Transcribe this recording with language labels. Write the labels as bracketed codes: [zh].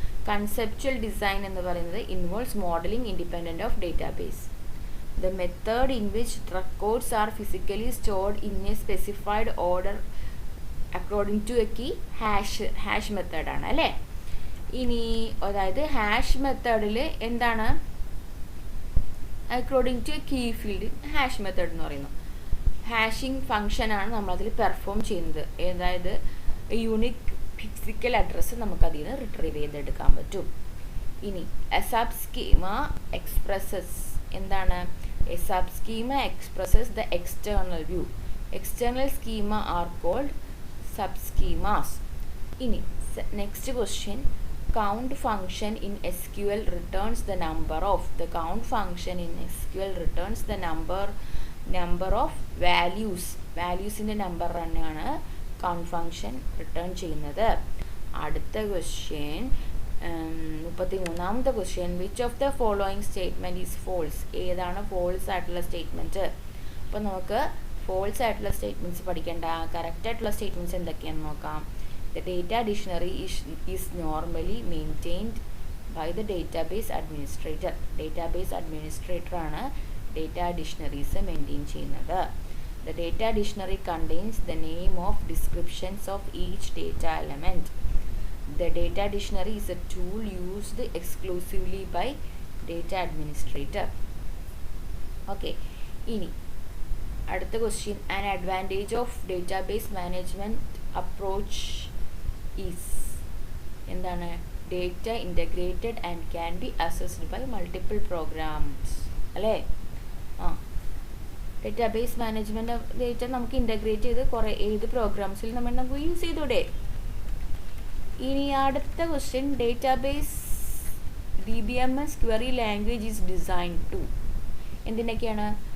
[en] conceptual design [ml] എന്ന് പറയുന്നത് [en] Involves modelling independent of database. The method in which records are physically stored in a specified order according to a key hash method [ml] ആണ് അല്ലേ. ഇനി അതായത് hash മെത്തേഡിൽ എന്താണ് [en] according to a key field hash method [ml] എന്ന് പറയുന്നു. Hashing ഫങ്ഷനാണ് നമ്മളതിൽ perform ചെയ്യുന്നത്. അതായത് യൂണിക് ഫിസിക്കൽ അഡ്രസ്സ് നമുക്കതിൽ നിന്ന് റിട്രീവ് ചെയ്തെടുക്കാൻ പറ്റും. ഇനി എ സബ് സ്കീമ എക്സ്പ്രസസ് എന്താണ്? [en] A subschema expresses the external view. External schema are called subschemas. Ini next question, count function in SQL returns the number of. The count function in SQL returns the number of values. [ml] Valuesന്റെ number തന്നെയാണ് count function return ചെയ്യുന്നത്. അടുത്ത question 33ാമത്തെ question, [en] Which of the following statement is false? [ml] ഏതാണ് false ആയിട്ടുള്ള statement? അപ്പോൾ നമുക്ക് false ആയിട്ടുള്ള statements പഠിക്കേണ്ട. Correct ആയിട്ടുള്ള സ്റ്റേറ്റ്മെൻറ്റ്സ് എന്തൊക്കെയാണെന്ന് നോക്കാം. [en] The data dictionary is normally maintained by the database administrator. [ml] Database അഡ്മിനിസ്ട്രേറ്ററാണ് data dictionaries maintain ചെയ്യുന്നത്. [en] The data dictionary contains the name of descriptions of each data element. The data dictionary is a tool used exclusively by data administrator. Okay. [ml] ഇനി അടുത്ത question, [en] an advantage of database management approach is എന്താണ്? Data integrated and can be accessed by multiple programs അല്ലേ. [ml] Database management data നമുക്ക് integrate ചെയ്ത് കുറേ ഏത് പ്രോഗ്രാംസിൽ നമുക്ക് use ചെയ്തൂടെ. ഇനി അടുത്ത question, [en] Database DBMS query language is design to. എന്തിനൊക്കെയാണ്?